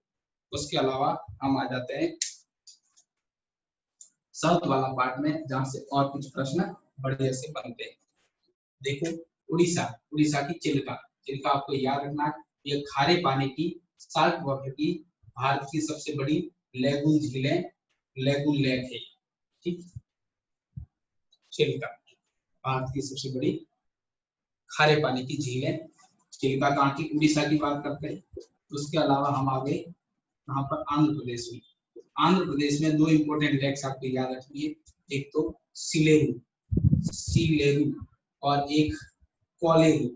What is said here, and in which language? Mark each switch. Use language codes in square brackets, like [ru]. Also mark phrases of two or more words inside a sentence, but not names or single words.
[hi] उसके अलावा हम आ जाते हैं साउथ वाला पार्ट में, जहां से और कुछ प्रश्न बढ़िया से बनते हैं। देखो उड़ीसा, उड़ीसा की चिल्का, चिल्का आपको याद रखना है, ये खारे पानी की [en] salt water [hi] की भारत की सबसे बड़ी लेगून झीलें, [en] lagoon lake [hi] है। ठीक, चिल्का भारत की सबसे बड़ी खारे पानी की झील है, चिल्का कहाँ की, उड़ीसा की बात करते हैं। उसके अलावा हम आ गए यहाँ पर आंध्र प्रदेश में। आंध्र प्रदेश में दो [en] important lakes [hi] आपको याद रखनी है, एक तो सिलेरू, सिलेरू, और एक कोलेरू।